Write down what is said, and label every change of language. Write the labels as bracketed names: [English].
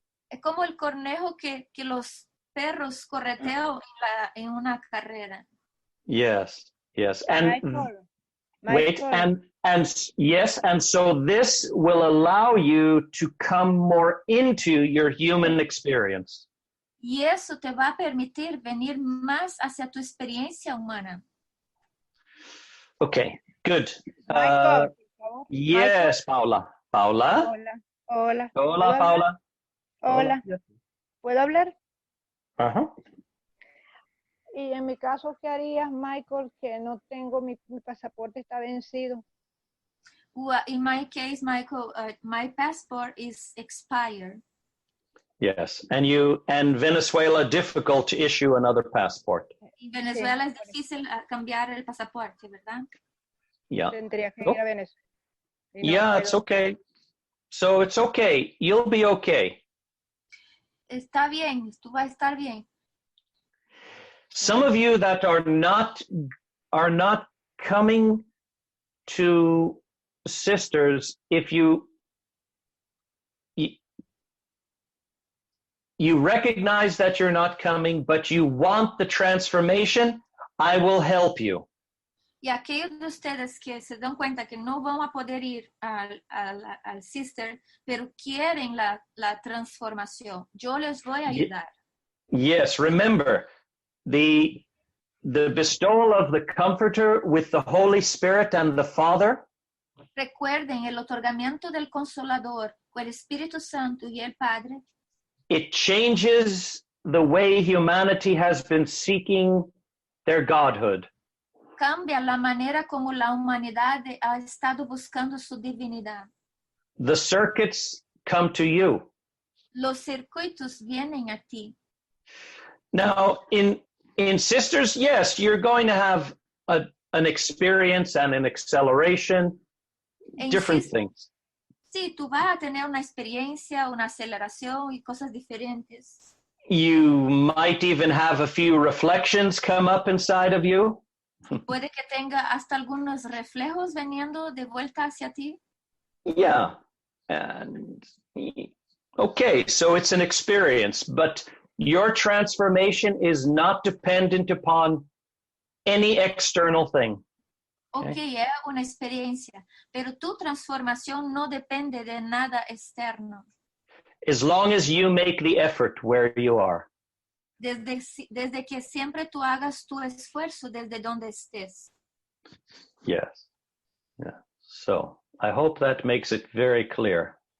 [Spanish] Es como el conejo que los perros corretean en una carrera. [English] Yes. And Michael. wait, and yes, and so this will allow you to come more into your human experience. [Spanish] Y eso te va a permitir venir más hacia tu experiencia humana. [English] Okay, good. Michael, Yes, Michael. Paula. [Spanish] Hola. Hola, Paula. Hola. ¿Puedo hablar? Uh-huh. Y en mi caso, ¿qué harías, Michael? Que no tengo mi pasaporte, está vencido. [English] Well, in my case, Michael, my passport is expired. Yes, and Venezuela difficult to issue another passport. [Spanish] En Venezuela es difícil cambiar el pasaporte, ¿verdad? [English] Yeah. [Spanish] Tendría que ir a Venezuela. [English] Yeah, it's okay. So it's okay. You'll be okay. [Spanish] Está bien, tú vas a estar bien. [English] Some of you that are not coming to sisters, if you recognize that you're not coming, but you want the transformation, I will help you. [Spanish] Y aquellos de ustedes que se dan cuenta que no van a poder ir al sister, pero quieren la transformación, yo les voy a ayudar. [English] Yes, remember, the bestowal of the Comforter with the Holy Spirit and the Father. [Spanish] Recuerden el otorgamiento del Consolador con el Espíritu Santo y el Padre. [English] It changes the way humanity has been seeking their godhood. [Spanish] Cambia la manera como la humanidad ha estado buscando su divinidad. [English] The circuits come to you. [Spanish] Los circuitos vienen a ti. [English] Now, in sisters, yes, you're going to have an experience and an acceleration, different things. [Spanish] Sí, tú vas a tener una experiencia, una aceleración y cosas diferentes. [English] You might even have a few reflections come up inside of you. [Spanish] Puede que tenga hasta algunos reflejos veniendo de vuelta hacia ti. [English] Yeah. And okay, so it's an experience, but your transformation is not dependent upon any external thing. [Spanish] Okay, es una experiencia, pero tu transformación no depende de nada externo. [English] As long as you make the effort where you are. [Spanish] Desde que siempre tú hagas tu esfuerzo desde donde estés. [English] Yes. Yeah. So I hope that makes it very clear.